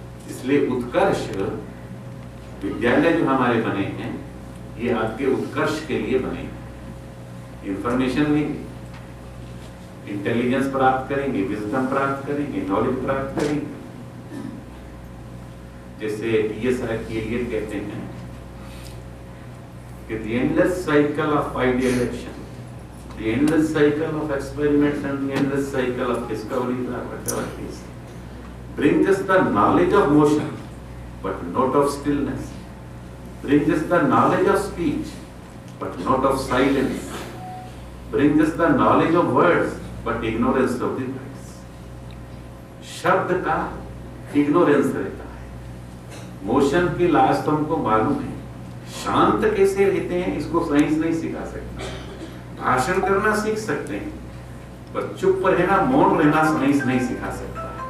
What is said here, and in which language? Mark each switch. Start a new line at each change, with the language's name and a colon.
Hindi: इसलिए उत्कर्ष विद्यालय जो हमारे बने हैं ये आपके उत्कर्ष के लिए बने हैं। इंफॉर्मेशन लेंगे, इंटेलिजेंस प्राप्त करेंगे, विजडम प्राप्त करेंगे, नॉलेज प्राप्त करेंगे। जैसे एलियट कहते हैं कि
English: the endless cycle of ideation, the endless cycle of experiments and the endless cycle of discoveries or whatever it is, brings us the knowledge of motion but not of stillness, brings us the knowledge of speech but not of silence, brings us the knowledge of words but ignorance of the words.
Hindi: शब्द का ignorance रहता है, motion की लाश तो हमको मालूम है, शांत कैसे रहते हैं इसको साइंस नहीं सिखा सकता। भाषण करना सीख सकते हैं पर चुप रहना, मौन रहना साइंस नहीं सिखा सकता।